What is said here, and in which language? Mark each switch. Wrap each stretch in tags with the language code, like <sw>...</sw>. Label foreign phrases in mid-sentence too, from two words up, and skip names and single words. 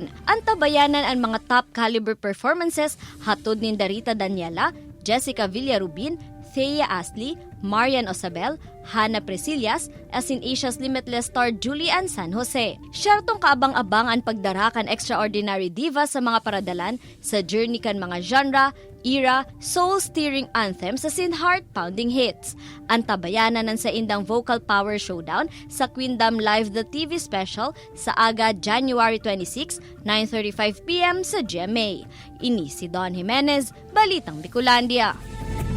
<bik>Antabayanan ang mga</bik> <en>top caliber performances</en> <bik>hatod ni Darita Daniela, Jessica Villarubin, Thea Astley, Marian Osabel, Hannah Presillas, as in Asia's Limitless star Julian San Jose. Syartong kaabang-abang ang pagdarakan</bik> <en>extraordinary diva</en> <bik>sa mga paradalan sa journey kan mga genre, era,</bik> <en>soul-stirring anthems</en> <bik>sa sin</bik> <en>heart-pounding hits.</en> <bik>Antabayanan ng sa indang</bik> <en>vocal power showdown</en> <bik>sa Queendom Live The TV Special sa aga January 26, 9:35 PM sa GMA. Ini si Don Jimenez, Balitang Bicolandia.</bik>